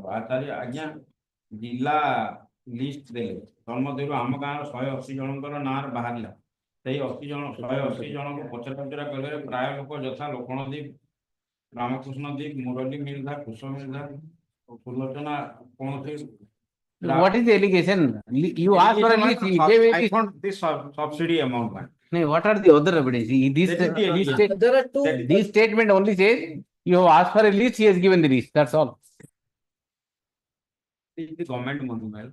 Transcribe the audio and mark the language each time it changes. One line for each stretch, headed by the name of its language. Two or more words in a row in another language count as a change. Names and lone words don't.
Odia: ଆଚାର୍ଯ୍ୟ ଆଜ୍ଞା ଜିଲ୍ଲା ଲିଷ୍ଟ ଦେଲେ। ତନ୍ମଧ୍ୟରୁ ଆମ ଗାଁର 180 ଜଣଙ୍କର ନାଁ ବାହାରିଲା। ସେଇ 180 ଜଣଙ୍କୁ ପଚରା କଲେ ପ୍ରାୟ ଲୋକ ଯଥା ଲକ୍ଷ୍ମଣଦୀପ, ରାମକୃଷ୍ଣ ଦୀପ, ମୁରଲୀ ମିର୍ଦ୍ଧା, କୁଶ ମିର୍ଦ୍ଧା, ସୁଲୋଚନା କୌଣସି।
English: What is the allegation? You asked for a list. He gave a I list. want this subsidy amount, man. No, what are the other evidence? There are two. This statement only says you have asked for a list. He has given the list. That's all. The government money, man.